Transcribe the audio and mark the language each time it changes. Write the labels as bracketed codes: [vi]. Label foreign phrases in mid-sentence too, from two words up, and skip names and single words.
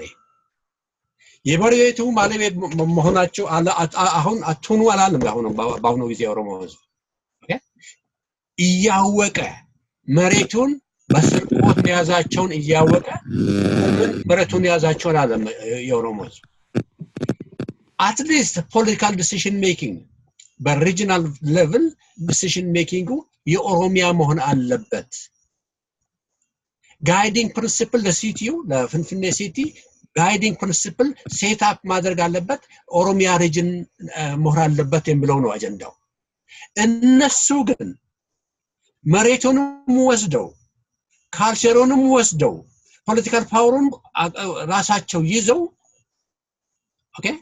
[am] የመሬቱ ባለቤት መሆናቸው አሁን አቱኑ አላለም ባሁኑ ጊዜ ኦሮሞ ህዝብ ኦኬ እያወቀ መሬቱን በስርቆት ያዛቸውን እያወቀ መሬቱን ያዛቸውን አለም የኦሮሞ ህዝብ [en] at least political decision making በregional level decision making [am] የኦሮሚያ መሆን አለበት [en] guiding principle [am] ለሲቲው ለፍንፍኔ ሲቲ [en] guiding principle set up [am] ማድረግ አለበት ኦሮሚያ ሪጅን መሆን አለበት የሚለው ነው አጀንዳው እነሱ ግን መሬቱንም ወስደው ካልቸሩንም ወስደው [en] political powerኡን [am] ራሳቸው ይዘው ኦኬ